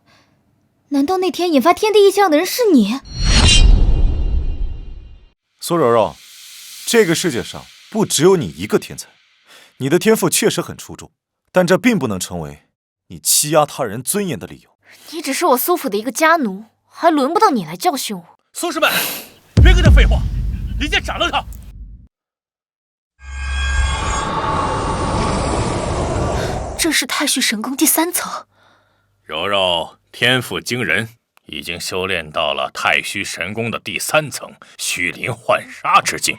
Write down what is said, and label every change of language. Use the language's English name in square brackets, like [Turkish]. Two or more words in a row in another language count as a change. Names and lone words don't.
[Chinese] 难道那天引发天地异象的人是你？苏柔柔，这个世界上不只有你一个天才，你的天赋确實很出众，但這並不能成為你欺壓他人尊嚴的理由。你只是我蘇府的一個家奴，還輪不到你來教訓我。蘇師們，別跟他廢話，立即斬了他！這是太虛神功第3層。柔柔天賦驚人，已經修煉到了太虛神功的第3層虛靈幻殺之境。